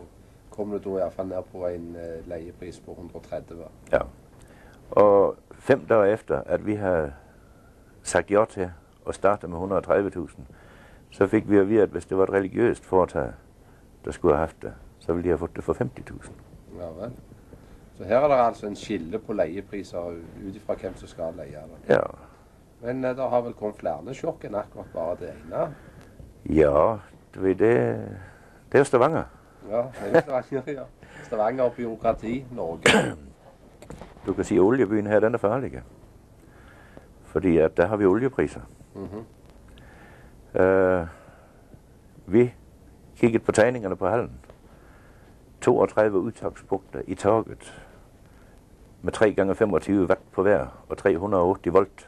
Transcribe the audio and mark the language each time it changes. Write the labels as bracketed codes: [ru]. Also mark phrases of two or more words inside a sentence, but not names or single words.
[no] Kom du da i hvert fall ned på en leiepris på 130. [da] Ja. Og 5 dage efter, at vi havde sagt ja til at starte med 130.000, så fik vi at vide, at hvis det var et religiøst foretag, der skulle have haft det, så ville de have fået det for 50.000. [no] Ja vel. Så her er der altså en skille på leiepriser utifra hvem som skal leie det. [da] Ja. [no] Men der har vel kommet flere sjokk enn akkurat bare det ene? [da] Ja, du ved, det er jo Stavanger. [no] Ja, det er jo Stavanger, ja. Stavanger og byråkrati, Norge. [da] Du kan sige, at oliebyen her, den er farlig. Fordi at der har vi oliepriser. Vi kiggede på tegningerne på hallen. 32 udtagspunkter i taget med 3x25 watt på hver og 380 volt.